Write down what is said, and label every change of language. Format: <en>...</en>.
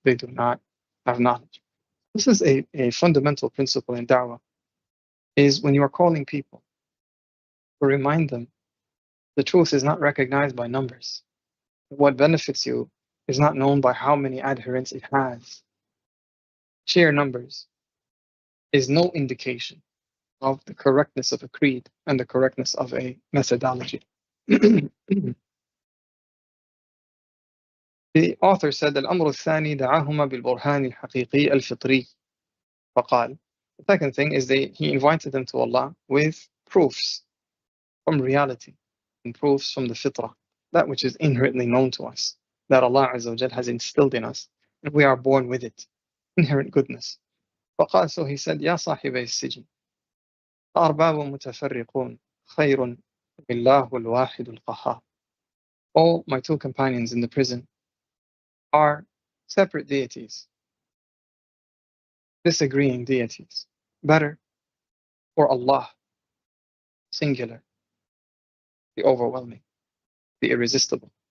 <en>They do not have knowledge. This is a fundamental principle in da'wah, is when you are calling people, to remind them the truth is not recognized by numbers. What benefits you is not known by how many adherents it has. Sheer numbers is no indication of the correctness of a creed and the correctness of a methodology. The author said,</en> <ar>الأمر الثاني دعاهما بالبرهان الحقيقي الفطري. فقال,</ar> <en>the second thing is he invited them to Allah with proofs from reality and proofs from the fitrah, that which is inherently known to us, that Allah Azza wa Jal has instilled in us, and we are born with it, inherent goodness.</en> <ar>فقال,</ar> <en>so he said,</en> <ar>يا صاحبي السجن أرباب متفرقون خير بالله الواحد القهار.</ar> <en>All my two companions in the prison are separate deities, disagreeing deities. Better for Allah, singular, the overwhelming, the irresistible.</en>